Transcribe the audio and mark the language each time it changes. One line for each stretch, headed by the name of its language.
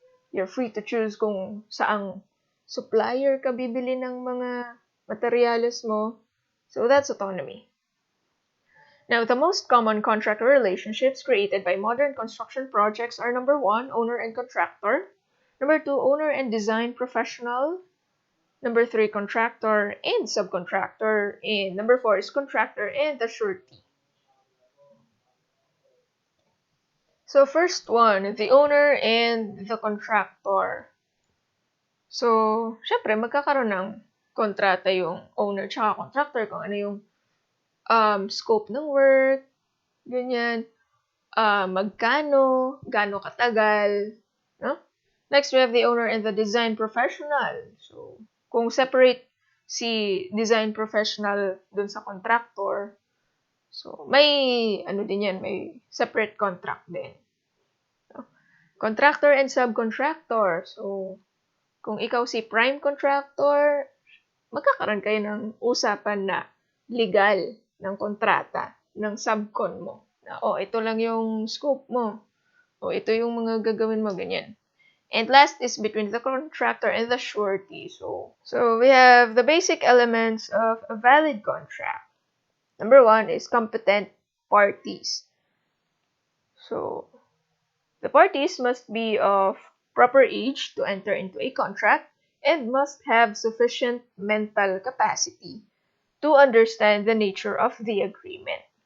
English: You're free to choose
Filipino: kung saang supplier ka bibili ng mga materials mo.
English: So, that's autonomy. Now, the most common contractor relationships created by modern construction projects are number 1, owner and contractor. Number 2, owner and design professional. Number 3, contractor and subcontractor. And number 4 is contractor and the surety. So, first one, the owner and the contractor.
Filipino: So, syempre, magkakaroon ng kontrata yung owner tsaka contractor kung ano yung scope ng work, ganyan, gaano katagal, no?
English: Next, we have the owner and the design professional.
Filipino: So, kung separate si design professional dun sa contractor, so, may may separate contract din. No?
English: Contractor and subcontractor.
Filipino: So, kung ikaw si prime contractor, magkakaroon kayo ng usapan na legal ng kontrata ng subcon mo. Na, ito lang yung scope mo. Ito yung mga gagawin mo, ganyan.
English: And last is between the contractor and the surety. So we have the basic elements of a valid contract. Number 1 is competent parties. So, the parties must be of proper age to enter into a contract and must have sufficient mental capacity to understand the nature of the agreement.